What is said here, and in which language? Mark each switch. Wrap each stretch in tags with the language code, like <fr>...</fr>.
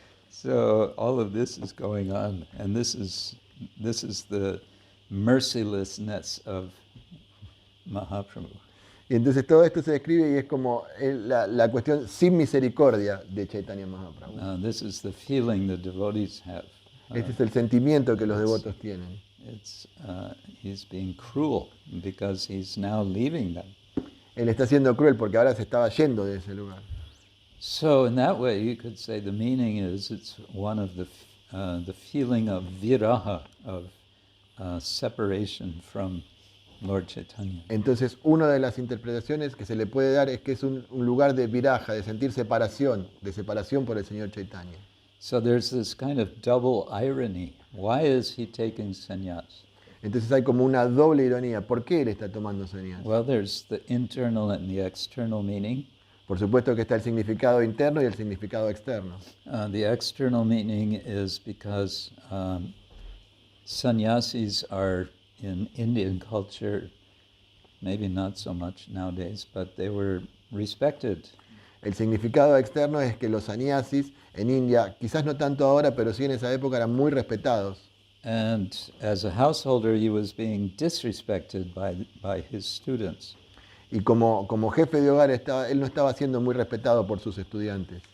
<en>So all of this is going on, and this is the mercilessness of Mahaprabhu.</en> <es>Y entonces todo esto se describe y es como la cuestión sin misericordia de Chaitanya Mahaprabhu.</es> <en>This is the feeling the devotees have.</en> <es>Este es el sentimiento que los devotos tienen.</es> <en>He's being cruel because he's now leaving them.</en> <es>Él está siendo cruel porque ahora se estaba yendo de ese lugar.</es> <en>So in that way, you could say the meaning is it's one of the feeling of viraha, of separation from Lord Chaitanya.</en> <es>Entonces, una de las interpretaciones que se le puede dar es que es un lugar de viraja, de sentir separación, de separación por el Señor Chaitanya.</es> <en>So there's this kind of double irony. Why is he taking sannyas?</en> <es>Entonces hay como una doble ironía. ¿Por qué él está tomando sannyas?</es> <en>Well, there's the internal and the external meaning.</en> <es>Por supuesto que está el significado interno y el significado externo.</es> <en>The external meaning is because sannyasis are in Indian culture, maybe not so much nowadays, but they were respected.</en> <es>El significado externo es que los sannyasis en India, quizás no tanto ahora, pero sí en esa época eran muy respetados.</es> <en>And as a householder, he was being disrespected by his students.</en> <es>Y como jefe de hogar, él no estaba siendo muy respetado por sus estudiantes.</es>